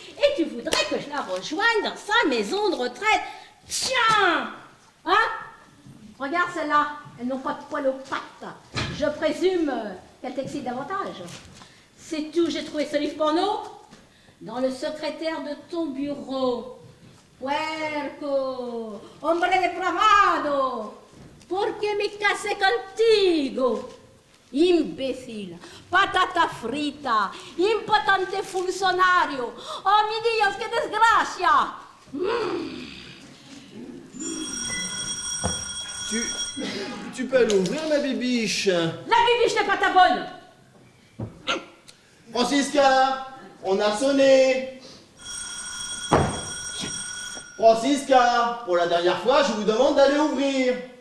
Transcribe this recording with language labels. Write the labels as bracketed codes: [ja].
[fr] Et tu voudrais que je la rejoigne dans sa maison de retraite? Tiens! Hein? Regarde celle-là, elles n'ont pas de poils aux pattes. Je présume qu'elle t'excite davantage. C'est tout, j'ai trouvé ce livre porno dans le secrétaire de ton bureau. [es] Puerco, hombre depravado, ¿por qué me casé contigo? Imbécile, patata frita, impotente funcionario. Oh, mi Dios, qué desgracia. [fr] Tu peux l'ouvrir, ma bibiche? La bibiche n'est pas ta bonne. Francisca, on a sonné. Francisca, pour la dernière fois, je vous demande d'aller ouvrir.